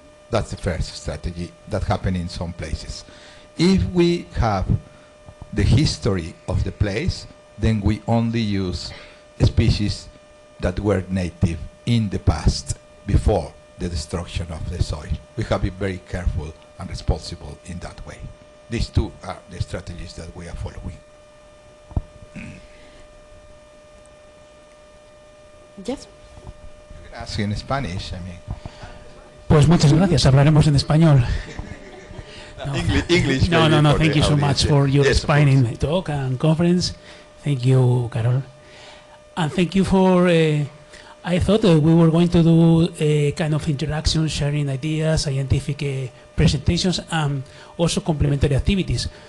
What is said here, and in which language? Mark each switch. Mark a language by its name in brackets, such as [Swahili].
[English] That's the first strategy that happens in some places. If we have the history of the place, then we only use species that were native in the past, before the destruction of the soil. We have to be very careful and responsible in that way. These two are the strategies that we are following. Yes. You can ask in Spanish, I mean. [Spanish] Pues muchas gracias, hablaremos en español. [English] No. English. No, thank you so much for your inspiring talk and conference. Thank you, Carol. And thank you for, I thought we were going to do a kind of interaction, sharing ideas, scientific presentations, and also complementary activities.